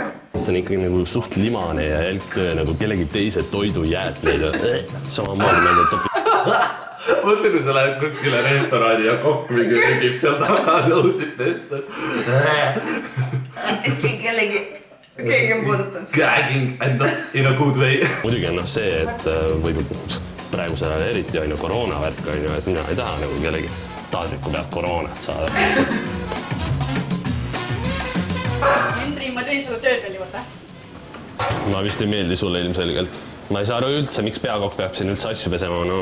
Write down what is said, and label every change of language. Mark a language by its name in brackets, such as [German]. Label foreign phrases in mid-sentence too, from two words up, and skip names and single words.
[Estonian] See on ikkagi nagu suht limane ja jälgtöö nagu kellegi teise toidujäätmeid. Samamoodi meelde topi. Mõtle, kui sa lähed kuskile restorani ja kokk mingi tegib seal taga nõusid pestas. Keegi on puudutanud. [English] Gagging and not in a good way. [Estonian] Muidugi on see, et võib praegusel ajal eriti on ju koroonavärk on ju, et mina ei taha nagu kellegi taadriku pealt koroonat saada. Hendri, ma tõin sulle tööd veel juurde. Ma vist ei meeldi sulle ilmselgelt. Ma ei saa aru üldse, miks peakokk peab siin üldse asju pesema, no...